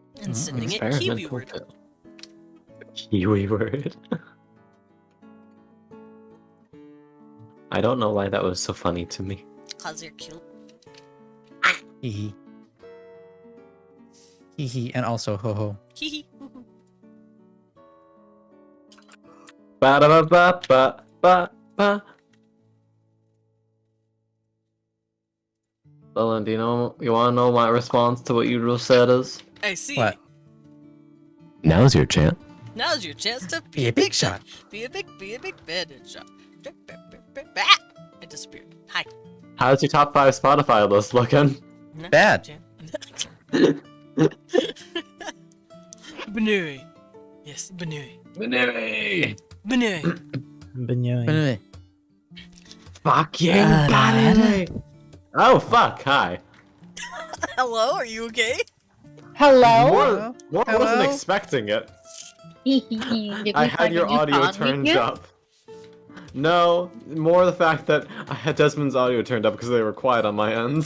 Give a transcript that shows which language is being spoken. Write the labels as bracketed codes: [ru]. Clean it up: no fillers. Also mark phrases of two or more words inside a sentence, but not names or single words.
[en] Experimental Kiwibird. pill. Kiwibird. I don't know why that was so funny to me. Cause you're cute. Hee hee. Hee hee, and also ho ho. Hee hee. Ba da ba ba ba ba ba. Dylan, do you want to know my response to what you just said is? I see. What? Now's your chance. Now's your chance to Be a big shot. Be a big bandit shot. I disappeared. Hi. How's your top 5 Spotify list looking? Bad. Benui. Yes, Benui. Benui. Benui. Benyoy. Fucking got it. Oh fuck! Hi. Hello, are you okay? Hello? More wasn't expecting it. Did I we had find your a new audio pond turned weekend? up. No, more the fact that I had Desmond's audio turned up because they were quiet on my end.